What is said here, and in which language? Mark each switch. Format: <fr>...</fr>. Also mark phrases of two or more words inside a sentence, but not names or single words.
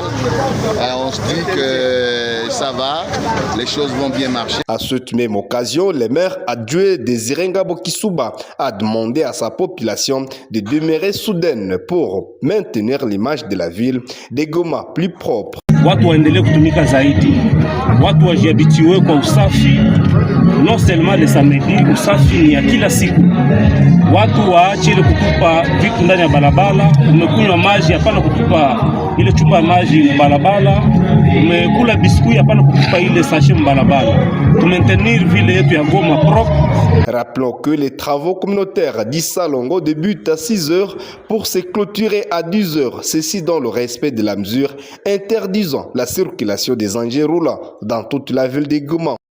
<fr>On se dit que ça va, les choses vont bien marcher. À cette même occasion, le maire adjoint Désiré Ngabo Kisuba a demandé à sa population de demeurer soudaine pour maintenir l'image de la ville de Goma plus propre.</fr> <sw>Watu waendelee kutumika zaidi, watu wajiabitiwe kwa usafi,</sw> <fr>non seulement le samedi,</fr> <sw>usafi ni ya kila siku. Watu waache ile kutupa vitu ndani ya barabara. Umekunywa maji, hapana kutupa ile chupa ya maji barabara. Umekula biskuit, hapana kutupa ile sachet barabara.</sw> <fr>Maintenir ville</fr> <sw>yetu ya Goma propre.</sw> <fr>Rappelons que les travaux communautaires d'Issalongo débutent à 6 h pour se clôturer à 10 h. Ceci dans le respect de la mesure interdisant la circulation des engins roulants dans toute la ville de Goma.</fr>